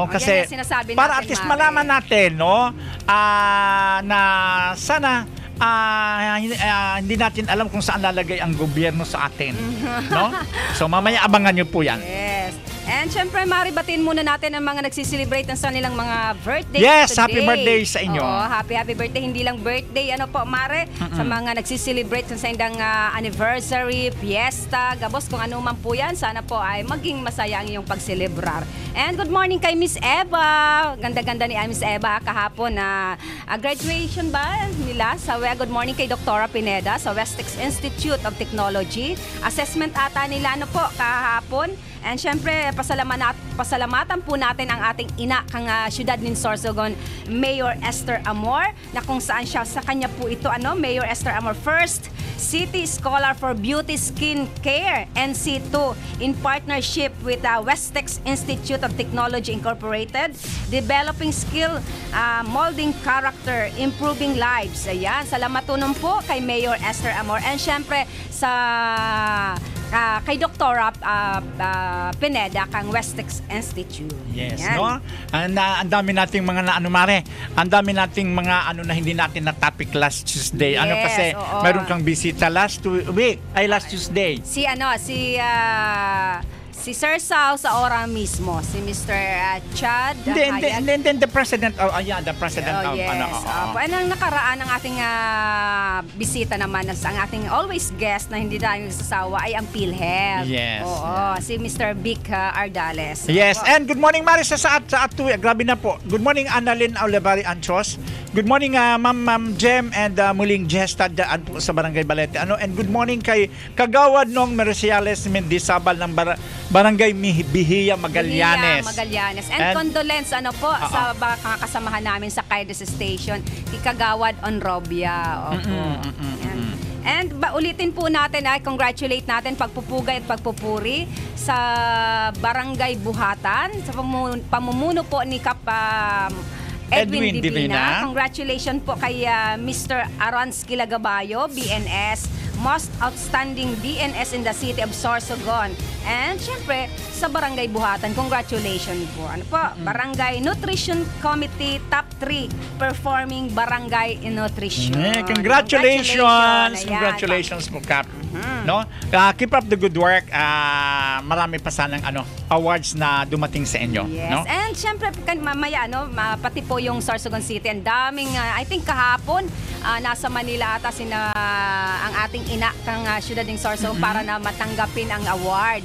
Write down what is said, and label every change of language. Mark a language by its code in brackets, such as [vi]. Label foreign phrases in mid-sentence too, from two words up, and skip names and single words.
[tl] Kasi para [en] at least [tl] malaman natin, no, na sana hindi natin alam kung saan lalagay ang gobyerno sa atin, no? So mamaya abangan niyo po yan. Yes. And syempre, Mari, batiin muna natin ang mga nagsiselebrate ng kanilang mga birthday Yes, today. [en] happy birthday [tl] sa inyo. Oo, [en] happy birthday. [tl] Hindi lang birthday, Mari, sa mga nagsiselebrate sa indang anniversary, fiesta, gabos, kung ano man po yan. Sana po ay maging masaya ang iyong pagselebrar. [en] And good morning [tl] kay Miss Eva. Ganda-ganda ni Miss Eva kahapon na graduation ba nila? [en] Good morning [tl] kay Dr. Pineda sa Westex Institute of Technology. Assessment ata nila kahapon. And syempre, pasalamatan po natin ang ating ina kang siyudad ng Sorsogon, Mayor Esther Amor, na kung saan siya, sa kanya po ito, Mayor Esther Amor, [en] First City Scholar for Beauty Skin Care, NC2, in partnership with Westex Institute of Technology Incorporated, developing skill, molding character, improving lives. [tl] Ayan, salamatunong po kay Mayor Esther Amor. And syempre, kay Dr. Pineda kang Westex Institute. Yes, yan. no? Ang dami nating mga ang dami nating mga na hindi natin na topic [en] last Tuesday. [tl] Yes, Kasi oo. meron kang bisita [en] last Tuesday. [tl] Si Sir Sao sa ora mismo, si Mr. Chad. [en] Then the president the president of [tl] yes. Ang nakaraan ng ating bisita naman, ang ating [en] always guest [tl] na hindi tayo nagsasawa ay ang PhilHealth. Yes. Oo, si Mr. Vic Ardales. [en] Yes, and good morning, [tl] Marisa, sa Atuwi. Grabe na po. [en] Good morning, [tl] Annalyn Olivari Anchos. [en] Good morning, [tl] Ma'am Jem and muling Jesta daan po sa Barangay Balete. [en] And good morning [tl] kay Kagawad Nong Merciales Mendizabal ng Barangay Bihia, Magallanes. [en] And condolence [tl] sa mga kasamahan namin sa Kaides Station, kay Kagawad Onrobia. And ulitin po natin, congratulate natin pagpupugay at pagpupuri sa Barangay Buhatan, sa pamumuno po ni Edwin Divina. Congratulations po kay Mr. Arans Kilagabayo, BNS, [en] Most Outstanding DNS in the City of Sorsogon. [tl] And syempre, sa Barangay Buhatan, congratulations po. Ano po? [en] Barangay Nutrition Committee Top 3 Performing Barangay in Nutrition. [tl] Congratulations! Ayan. Congratulations po, Kap. [en] No? Keep up the good work. [tl] Marami pa sanang awards na dumating sa inyo. Yes. No? And syempre, mamaya, pati po yung Sorsogon City. Ang daming, [en] I think [tl] kahapon, nasa Manila ata ang ating ina kang syudad ng Sorsogon para na matanggapin ang award.